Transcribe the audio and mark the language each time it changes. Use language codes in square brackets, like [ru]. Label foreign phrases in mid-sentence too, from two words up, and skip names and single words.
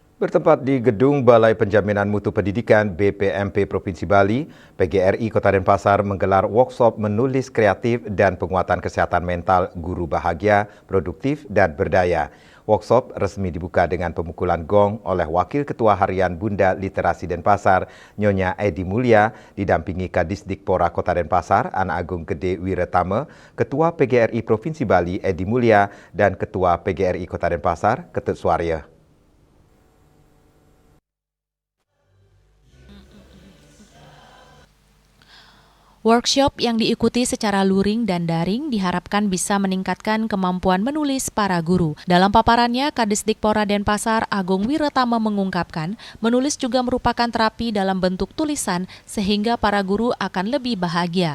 [id] Bertempat di Gedung Balai Penjaminan Mutu Pendidikan BPMP Provinsi Bali, PGRI Kota Denpasar menggelar workshop menulis kreatif dan penguatan kesehatan mental guru bahagia, produktif, dan berdaya. Workshop resmi dibuka dengan pemukulan gong oleh Wakil Ketua Harian Bunda Literasi Denpasar, Nyonya Edi Mulia, didampingi Kadisdikpora Kota Denpasar, Anak Agung Gede Wiretama, Ketua PGRI Provinsi Bali Edi Mulia, dan Ketua PGRI Kota Denpasar, Ketut Suarya. Workshop yang diikuti secara luring dan daring diharapkan bisa meningkatkan kemampuan menulis para guru. Dalam paparannya, Kadisdikpora Denpasar Agung Wiretama mengungkapkan, menulis juga merupakan terapi dalam bentuk tulisan sehingga para guru akan lebih bahagia.